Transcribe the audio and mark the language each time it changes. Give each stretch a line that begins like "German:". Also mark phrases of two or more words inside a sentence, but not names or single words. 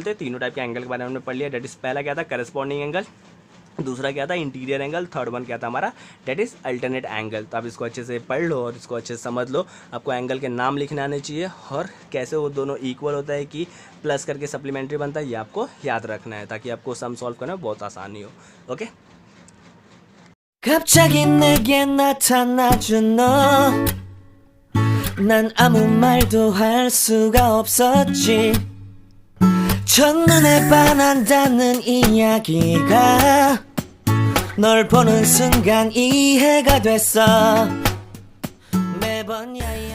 Hindi: तीनों टाइप के एंगल के बारे में हमने पढ़ लिया।
English: that is
Hindi: पहला क्या था,
English: corresponding angle,
Hindi: दूसरा क्या था
English: interior angle, third one
Hindi: क्या था हमारा
English: that is alternate angle.
Hindi: तो आप इसको अच्छे से पढ़ लो और इसको अच्छे से समझ लो। आपको एंगल के नाम लिखने आने चाहिए और कैसे वो दोनों इक्वल होता है कि प्लस करके सप्लीमेंट्री बनता है, ये आपको याद रखना है ताकि आपको
English: sum solve
Hindi: करना में बहुत आसानी हो। ओके,
Korean: 갑자기 내게 나타나준 너 난 아무 말도 할 수가 없었지 첫눈에 반한다는 이야기가 널 보는 순간 이해가 됐어 매번